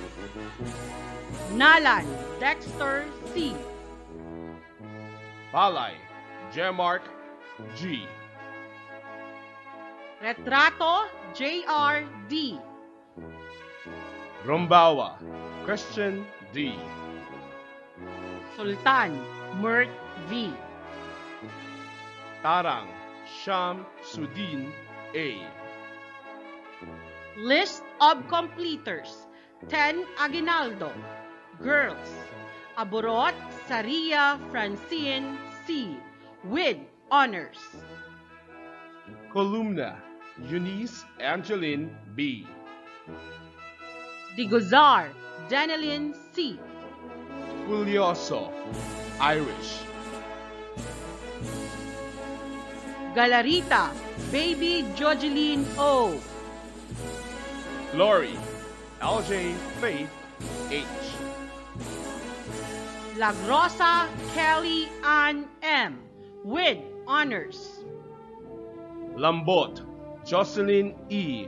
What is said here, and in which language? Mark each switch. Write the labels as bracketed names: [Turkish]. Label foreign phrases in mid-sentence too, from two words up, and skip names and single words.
[English] Nalan Dexter C. Palay Jemark G. Retrato J.R. D. Rombawa Christian D. Sultan Mert V. Tarang Sham Sudin A. List of completers 10 Aguinaldo. Girls Aburot Saria Francine C. with honors. Columna Eunice Angeline B. Digozar Danilin C. Fulioso Irish. Galarita Baby Jogeline O. Glory LJ Faith H. Lagrosa Kelly Ann M. with honors. Lambot Jocelyn E.